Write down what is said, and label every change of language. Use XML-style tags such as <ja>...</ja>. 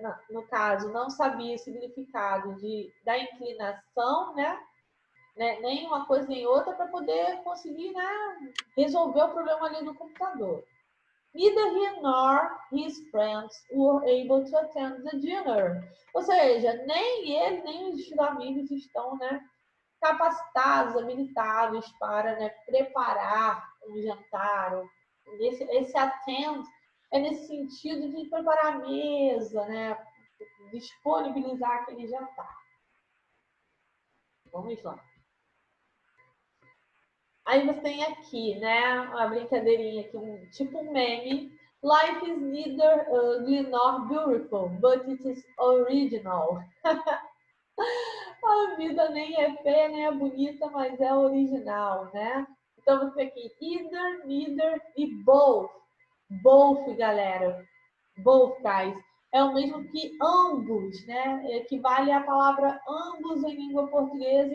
<pt>No caso, não sabia o significado da inclinação, né? Nem uma coisa nem outra para poder conseguir, né, resolver o problema ali do computador.</pt> <en>Neither he nor his friends were able to attend the dinner.</en> <pt>Ou seja, nem ele nem os amigos estão, né, capacitados, habilitados para, né, preparar um jantar. Esse attend é nesse sentido de preparar a mesa, né, disponibilizar aquele jantar. Vamos lá. Aí você tem aqui, né, uma brincadeirinha aqui, tipo um meme.</pt> <en>Life is neither ugly nor beautiful, but it is original.</en> <pt>A vida nem é feia, nem é bonita, mas é original, né? Então você tem aqui either, neither e both. Both, galera. Both, guys. É o mesmo que ambos, né? Equivale à palavra ambos em língua portuguesa.</pt>